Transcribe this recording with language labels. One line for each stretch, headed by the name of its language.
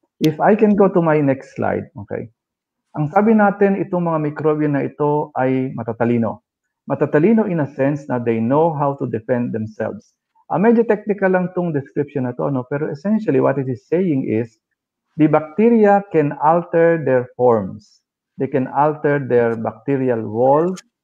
English: If I can go to my next slide, okay.
Filipino: Ang sabi natin, itong mga mikrobyo na ito ay matatalino. Matatalino
English: in a sense na they know how to defend themselves.
Filipino: Medyo technical lang itong description na to, pero
English: essentially what it is saying is, the bacteria can alter their forms. They can alter their bacterial wall.